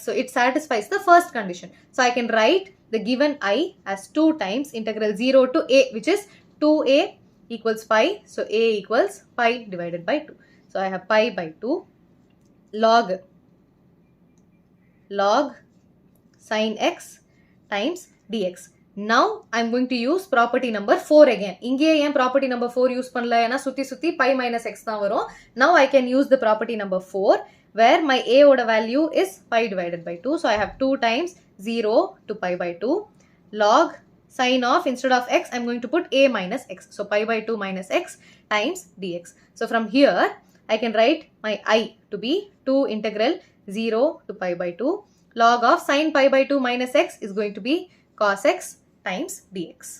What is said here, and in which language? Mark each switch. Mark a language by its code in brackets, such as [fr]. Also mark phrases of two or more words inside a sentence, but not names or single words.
[en] So it satisfies the first condition. So I can write the given I as 2 times integral 0 to a, which is 2a equals pi. So a equals pi divided by 2. So I have pi by 2 log sin x times dx. Now I am going to use property number 4 again. [ta] இங்கே ஏன் [en] property number 4 use [ta] பண்ணலா என சுத்தி [en] pi minus x [ta] தான் வரும். [en] Now I can use the property number 4 where my a oda value is pi divided by 2. So I have 2 times 0 to pi by 2 log sin of, instead of x I am going to put a minus x. So pi by 2 minus x times dx. So from here I can write my I to be 2 integral 0 to pi by 2 log of sin pi by 2 minus x is going to be cos x times dx.